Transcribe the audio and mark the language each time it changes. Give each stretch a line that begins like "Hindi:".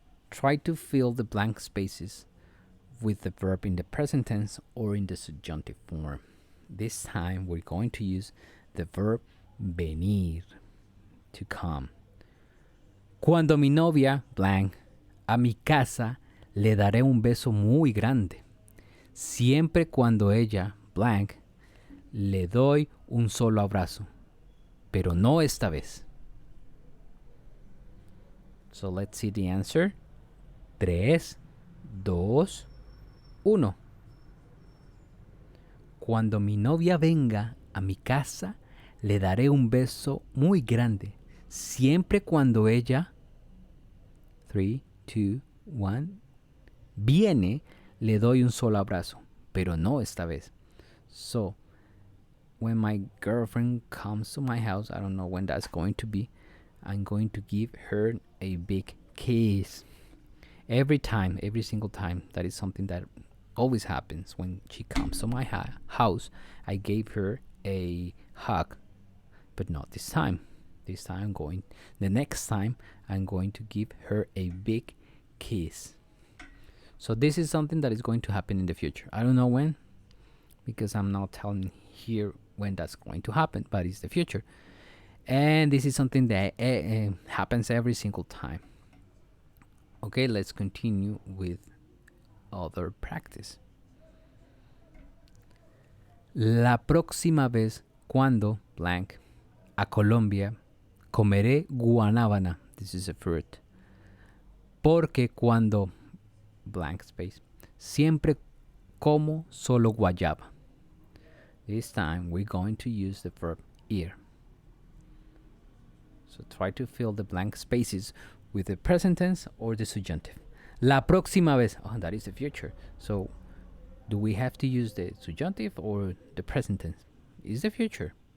English: Try to fill the blank spaces with the verb in the present tense or in the subjunctive form. This time we're going to use the verb venir, to come.
Spanish: Cuando mi novia, blank, a mi casa, le daré un beso muy grande. Siempre cuando ella, blank, le doy un solo abrazo, pero no esta vez.
English: So let's see the answer. 3, 2, 1.
Spanish: Cuando mi novia venga a mi casa, le daré un beso muy grande. Siempre cuando ella, 3, 2, 1, viene, le doy un solo abrazo, pero no esta vez.
English: So, when my girlfriend comes to my house, I don't know when that's going to be, I'm going to give her a big kiss. Every time, every single time, that is something that always happens when she comes to my house. I gave her a hug, but not this time. This time the next time I'm going to give her a big kiss. So this is something that is going to happen in the future. I don't know when, because I'm not telling here when that's going to happen, but it's the future. And this is something that happens every single time. Okay, let's continue with other practice.
Spanish: La próxima vez cuando, blank, a Colombia, comeré guanábana.
English: This is a fruit.
Spanish: Porque cuando, blank space, siempre como solo guayaba.
English: This time we're going to use the verb ir. So try to fill the blank spaces with the present tense or the subjunctive.
Spanish: La próxima vez,
English: oh, that is the future. So do we have to use the subjunctive or the present tense? It's the future.